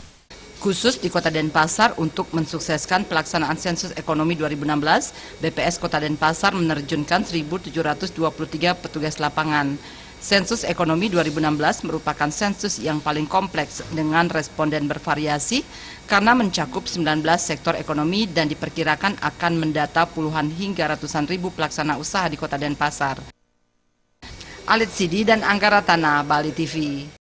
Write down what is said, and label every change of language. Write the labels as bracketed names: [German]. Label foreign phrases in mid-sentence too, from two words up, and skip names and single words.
[Indonesian] Khusus di Kota Denpasar untuk mensukseskan pelaksanaan sensus ekonomi 2016, BPS Kota Denpasar menerjunkan 1.723 petugas lapangan. Sensus ekonomi 2016 merupakan sensus yang paling kompleks dengan responden bervariasi karena mencakup 19 sektor ekonomi dan diperkirakan akan mendata puluhan hingga ratusan ribu pelaksana usaha di Kota Denpasar. Alit Sidi dan Angga Ratana, Bali TV.